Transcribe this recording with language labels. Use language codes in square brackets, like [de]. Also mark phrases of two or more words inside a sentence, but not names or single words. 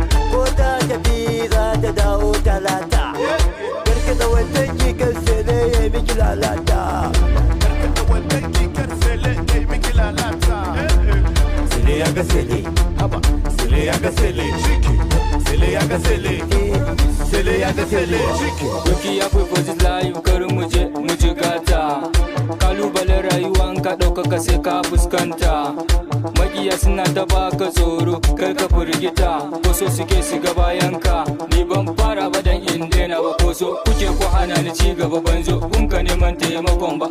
[ha] Ko ta tafi za ta dawo talata. Karkata wannan kikar sele ya yi miki lalata. Karkata wannan kikar sele ya yi miki lalata. Sele ya ga sele, haba, sele ya ga sele, ciki. Sele ya ga sele, sele ya ga sele, ciki. Doki ya fi [en] for this life, [ha] kar mu je, mu ji gata. Kalubalen rayuwa in ka ɗaukaka sai ka fuskanta. Maƙiya suna ta baka tsoro, kar ka firgita. Wasu suke su ga bayanka. Ni ban fara ba dan in daina ba, ko so kuke ku hana ni ci gaba, ban zo kun ka neman taimakon ba.